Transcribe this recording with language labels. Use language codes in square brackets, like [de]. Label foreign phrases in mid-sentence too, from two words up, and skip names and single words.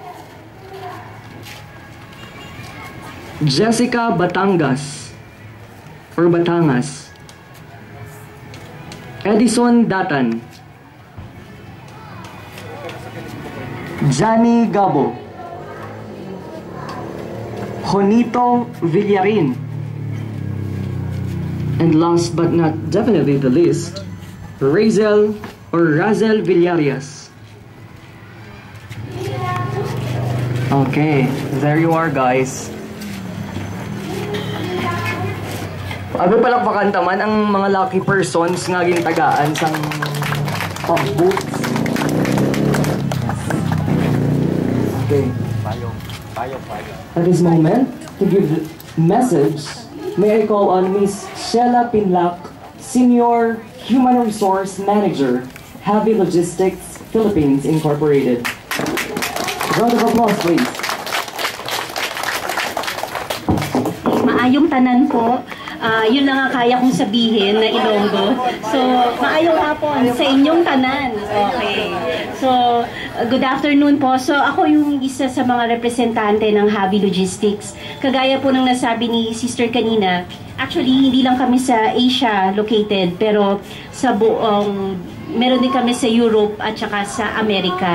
[en] Jessica Batangas or Batangas. Edison Datan. Johnny Gabo. Jonito Villarin. And last but not definitely the least, Razel Villarias. Okay, there you are, guys. [hil] Abi palakpakan taman ang mga [en] lucky persons [hil] nga gintagaan sang pag-boots. [en] Okay. At this moment, to give message, may I call on Miss Sheila Pinlac, Senior Human Resource Manager, Heavy Logistics Philippines Incorporated. Round of applause, please. [hil] Maayong tanan po. [tl] Yun lang ang kaya kong sabihin na Ilonggo. So, [hil] maayong hapon sa inyong tanan. [en] Okay. So, good afternoon po. [tl] So, ako yung isa sa mga representante ng Heavy Logistics. Kagaya po ng nasabi ni Sister kanina, actually, hindi lang kami sa Asia located, pero sa buong, meron din kami sa Europe at saka sa Amerika.